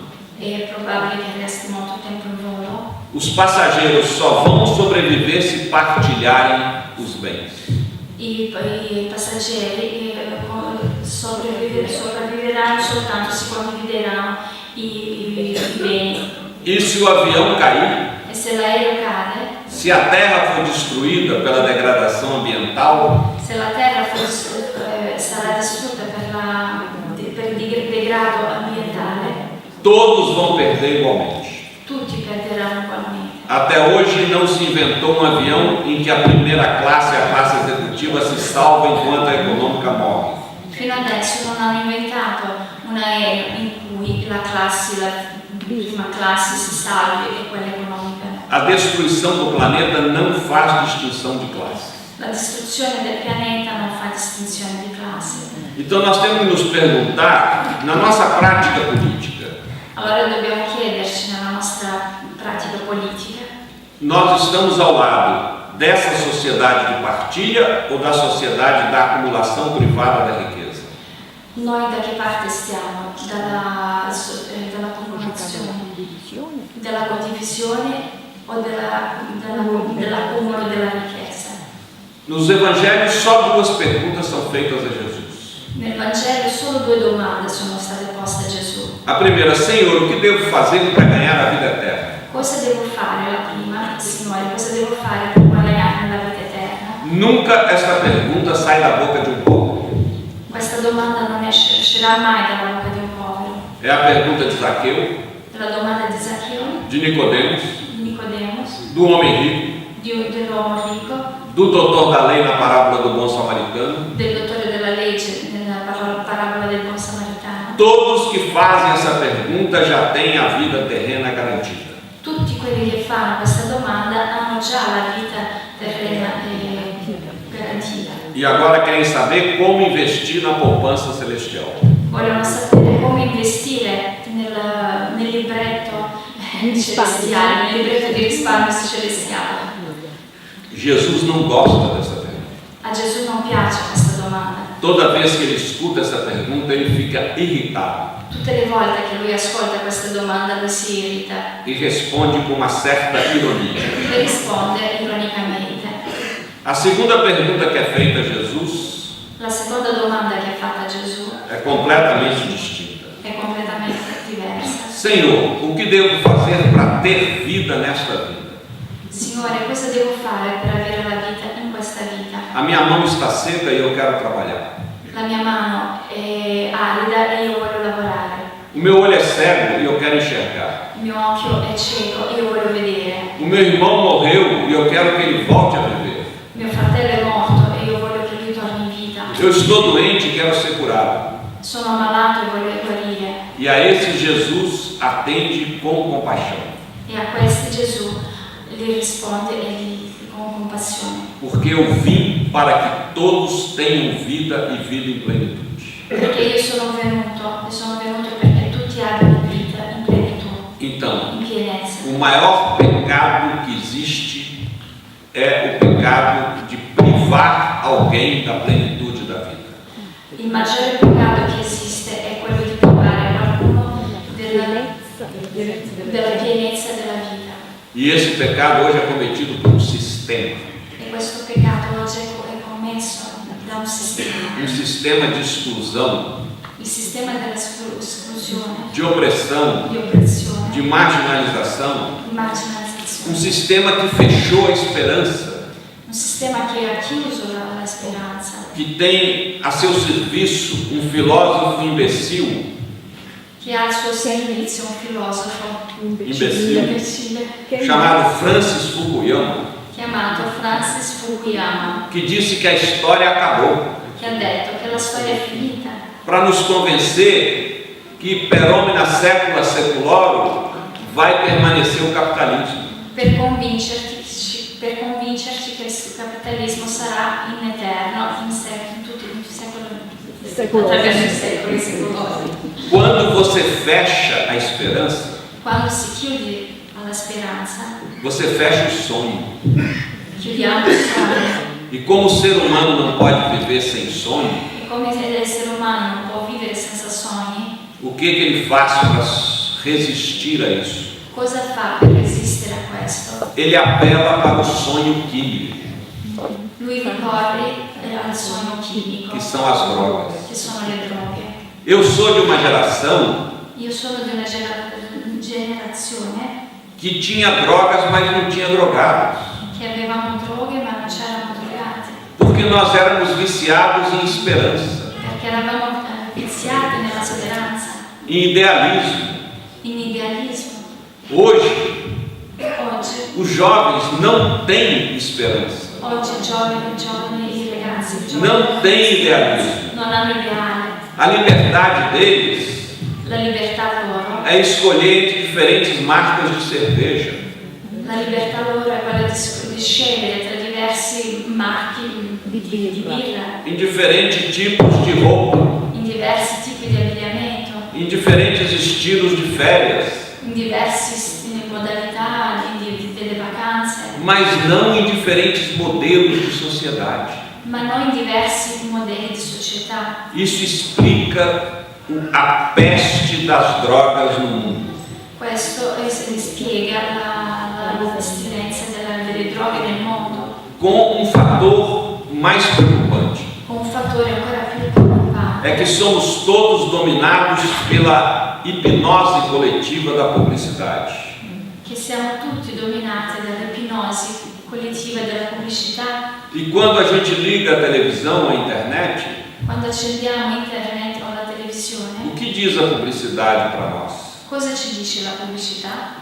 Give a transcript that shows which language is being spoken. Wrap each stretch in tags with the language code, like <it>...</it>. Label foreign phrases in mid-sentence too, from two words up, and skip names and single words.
<it>è probabile che resti molto tempo in volo.</it> <pt>os passageiros só vão sobreviver se partilharem os bens.</pt> <it>I passeggeri sopravviveranno soltanto se condivideranno i beni.</it> <pt>E se o avião cair,</pt> <it>E se l'aereo cade,</it> <pt>se a terra for destruída pela degradação ambiental,</pt> <it>se la terra sarà distrutta per il degrado ambientale,</it> <pt>todos vão perder igualmente.</pt> <it>tutti perderanno ugualmente.</it> <pt>Até hoje não se inventou um avião em que a primeira classe e a classe executiva se salvam enquanto a econômica morre.</pt> <it>Fino adesso non hanno inventato un aereo in cui la prima classe si salvi e quella economica.</it> <pt>A destruição do planeta não faz distinção de classe.</pt> <it>La distruzione del pianeta non fa distinzione di classe.</it> <pt>Então nós temos que nos perguntar, na nossa prática política,</pt> <it>Allora dobbiamo chiederci nella nostra pratica politica,</it> <pt>nós estamos ao lado dessa sociedade de partilha ou da sociedade da acumulação privada da riqueza?</pt> <it>noi da che parte stiamo? Della condivisione o dell'accumulo della ricchezza?</it> <pt>Nos evangelhos só duas perguntas são feitas a Jesus.</pt> <it>Nel Vangelo solo due domande sono state poste a Gesù.</it> <pt>A primeira, Senhor, o que devo fazer para ganhar a vida eterna?</pt> <it>Cosa devo fare? La prima, Signore, cosa devo fare per guadagnare la vita eterna?</it> <pt>Nunca esta pergunta sai da boca de um pobre.</pt> <it>Questa domanda non uscirà mai dalla bocca di un povero.</it> <pt>É a pergunta de Zaqueu,</pt> <it>La domanda di Zaccheo,</it> <pt>de Nicodemos,</pt> <it>di Nicodemos,</it> <pt>do homem rico,</pt> <it>dell'uomo ricco,</it> <pt>do doutor da lei na parábola do bom samaritano.</pt> <it>del dottore della legge nella parabola del buon samaritano.</it> <pt>Todos que fazem essa pergunta já têm a vida terrena garantida.</pt> <it>Tutti quelli che fanno questa domanda hanno già la vita terrena garantita.</it> <pt>E agora querem saber como investir na poupança celestial.</pt> <it>Vogliono sapere come investire nel libretto celestiale, nel libretto di risparmio celestiale.</it> <pt>Jesus não gosta dessa pergunta.</pt> <it>A A Gesù non piace questa domanda.</it> <pt>Toda vez que ele escuta essa pergunta, ele fica irritado</pt> <it>Tutte le volte che lui ascolta questa domanda lui si irrita</it> <pt>e responde com uma certa ironia.</pt> <it>e risponde ironicamente.</it> <pt>A segunda pergunta que é feita a Jesus</pt> <it>La seconda domanda che ha fatto a Gesù</it> <pt>é completamente distinta.</pt> <it>è completamente diversa.</it> <pt>Senhor, o que devo fazer para ter vida nesta vida?</pt> <it>Signore, cosa devo fare per avere la vita in questa vita?</it> <pt>A minha mão está seca e eu quero trabalhar.</pt> <it>La mia mano è arida e io voglio lavorare.</it> <pt>O meu olho é cego e eu quero enxergar.</pt> <it>Il mio occhio è cieco e io voglio vedere.</it> <pt>O meu irmão morreu e eu quero que ele volte a viver.</pt> <it>Mio fratello è morto e io voglio che lui torni in vita.</it> <pt>Eu estou doente e quero ser curado.</pt> <it>Sono ammalato e voglio guarire.</it> <pt>E a esse Jesus atende com compaixão.</pt> <it>E a questi Gesù gli risponde con compassione.</it> <pt>Porque eu vim para que todos tenham vida e vida em plenitude.</pt> <it>Perché io sono venuto perché tutti abbiano vita in plenitudine,</it> <pt>Então,</pt> <it>in pienezza.</it> <pt>o maior pecado que existe é o pecado de privar alguém da plenitude da vida.</pt> <it>Il maggiore peccato che esiste è quello di privare qualcuno della pienezza della vita.</it> <pt>E esse pecado hoje é cometido por um sistema.</pt> <it>E questo peccato oggi è commesso da un sistema</it> <pt>De exclusão,</pt> <it>il sistema dell'esclusione,</it> <pt>de opressão,</pt> <it>di oppressione,</it> <pt>de marginalização.</pt> <it>di marginalizzazione.</it> <pt>Sistema que fechou a esperança,</pt> <it>Un sistema che ha chiuso la speranza,</it> <pt>que tem a seu serviço um filósofo imbecil,</pt> <it>che ha al suo servizio un filosofo imbecille, imbecille</it> <pt>chamado Francis Fukuyama,</pt> <it>chiamato Francis Fukuyama,</it> <pt>que disse que a história acabou,</pt> <it>che ha detto che la storia è finita,</it> <pt>para nos convencer que</pt> <la>per omnia secula seculorum</la> <pt>vai permanecer o capitalismo.</pt> <it>per convincerci che il capitalismo sarà in eterno, in tutti i secoli, attraverso i secoli secolosi.</it> <pt>Quando você fecha a esperança,</pt> <it>Quando si chiude alla speranza,</it> <pt>você fecha o sonho.</pt> <it>chiudiamo il sogno.</it> <pt>E como o ser humano não pode viver sem sonho,</pt> <it>E come l'essere umano non può vivere senza sogni,</it> <pt>o que ele faz para resistir a isso?</pt> <it>cosa fa per resistere a questo?</it> <pt>Ele apela para o sonho químico,</pt> <it>Lui ricorre al sogno chimico,</it> <pt>que são as drogas.</pt> <it>che sono le droghe.</it> <pt>Eu sou de uma geração</pt> <it>Io sono di una generazione</it> <pt>que tinha drogas, mas não tinha drogados,</pt> <it>che avevamo droghe ma non c'erano drogati,</it> <pt>porque nós éramos viciados em esperança,</pt> <it>perché eravamo viziati nella speranza,</it> <pt>em idealismo.</pt> <it>in idealismo.</it> <pt>Hoje,</pt> <it>Oggi</it> <pt>os jovens não têm esperança,</pt> <it>i giovani, i ragazzi, i</it> <pt>não têm idealismo.</pt> <it>non hanno ideale.</it> <pt>A liberdade deles</pt> <it>La libertà loro,</it> <pt>é escolher entre diferentes marcas de cerveja,</pt> <it>la libertà loro è quella di scegliere tra diversi marchi di birra,</it> <pt>em diferentes tipos de roupa,</pt> <it>in diversi tipi di abbigliamento,</it> <pt>em diferentes estilos de férias,</pt> <it>in diverse modalità delle vacanze,</it> <pt>mas não em diferentes modelos de sociedade.</pt> <it>ma non in diversi modelli di società.</it> <pt>Isso explica a peste das drogas no mundo.</pt> <it>Questo spiega la pestilenza delle droghe nel mondo,</it> <pt>Com fator mais preocupante,</pt> <it>con un fattore ancora più preoccupante,</it> <pt>é que somos todos dominados pela hipnose coletiva da publicidade.</pt> <it>che siamo tutti dominati dall'ipnosi collettiva della pubblicità.</it> <pt>E quando a gente liga a televisão ou a internet,</pt> <it>Quando accendiamo internet o la televisione,</it> <pt>o que diz a publicidade para nós?</pt> <it>cosa ci dice la pubblicità?</it>